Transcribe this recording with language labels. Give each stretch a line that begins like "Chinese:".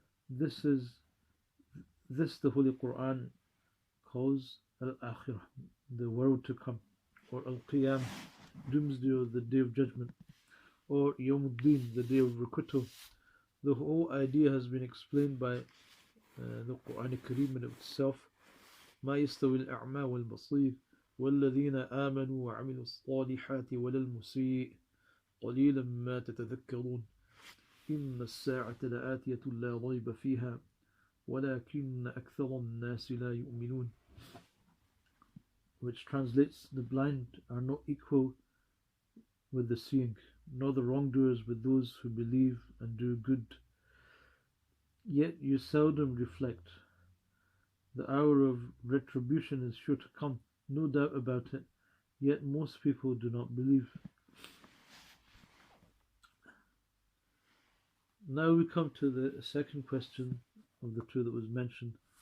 English: This the Holy Quran calls Al-Akhirah, the world to come, or Al-Qiyam, doomsday, or the day of judgment, or Yawmuddin, the day of requital. The whole idea has been explained by the Quran Kareem in itself.
Arabic: ما يستوي الأعمى والبصير والذين آمنوا وعملوا الصالحات ولا المسيء قليلا ما تتذكرون إن الساعة لآتية لا ريب فيها ولكن أكثر الناس لا يؤمنون,
English: which translates, the blind are not equal with the seeing, nor the wrongdoers with those who believe and do good. Yet you seldom reflect. The hour of retribution is sure to come, no doubt about it, yet most people do not believe. Now we come to the second question of the two that was mentioned.